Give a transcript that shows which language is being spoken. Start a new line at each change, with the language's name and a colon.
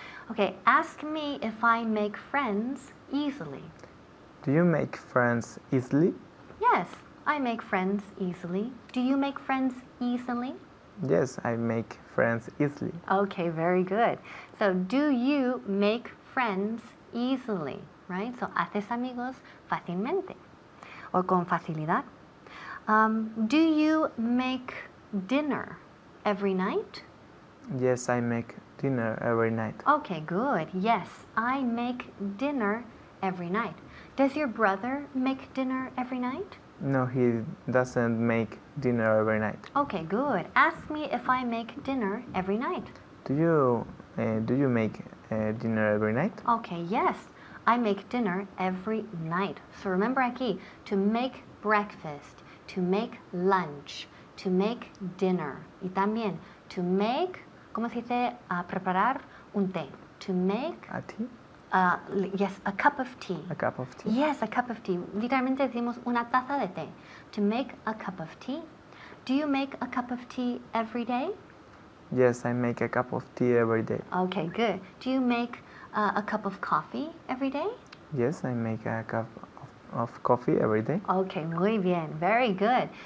English: Okay, ask me if I make friends easily. Do you make friends easily? Yes, I make friends easily. Do you make friends easily? Yes, I make friends easily. Okay, very good. So, do you make friends easily? Right?
Spanish: So, haces amigos fácilmente o con facilidad.
English: Do you make dinner every night? Yes, I make dinner every night. Okay, good. Yes, I make dinner every night. Does your brother make dinner every night? No, he doesn't make dinner every night. Okay, good. Ask me if I make dinner every night. Do you make dinner every night? Okay, yes, I make dinner every night. So remember aquí, to make breakfast, to make lunch, to make dinner.
Spanish: Y también,
English: to make,
Spanish: ¿cómo se dice? Preparar un té.
English: To make, A tea? yes, a cup of tea. A cup of tea? Yes, a cup of tea.
Spanish: Literalmente decimos una taza de té.
English: To make a cup of tea. Do you make a cup of tea every day? Yes, I make a cup of tea every day. Okay, good. Do you make a cup of coffee every day? Yes, I make a cup of coffee every day. Okay,
Spanish: muy bien.
English: Very good.